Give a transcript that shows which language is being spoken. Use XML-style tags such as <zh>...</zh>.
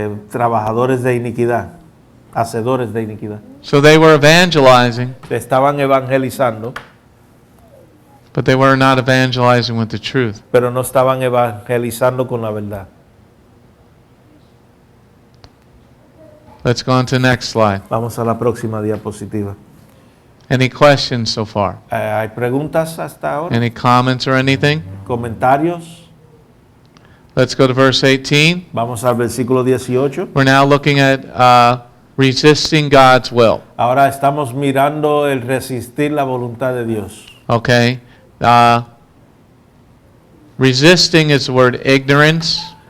<es>Trabajadores de iniquidad, hacedores de iniquidad.</es> <en>So they were evangelizing,</en> <es>Estaban evangelizando,</es> <en>but they were not evangelizing with the truth.</en> <es>pero no estaban evangelizando con la verdad.</es> <en>Let's go on to the next slide.</en> <es>Vamos a la próxima diapositiva.</es> <en>Any questions so far?</en> <es>¿Hay preguntas hasta ahora?</es> <en>Any comments or anything?</en> <es>¿Comentarios?</es> <en>Let's go to verse 18.</en> <es>Vamos al versículo 18.</es> <en>We're now looking at resisting God's will.</en> <es>Ahora estamos mirando el resistir la voluntad de Dios.</es> <en>Okay? Resisting is the word ignorance</en>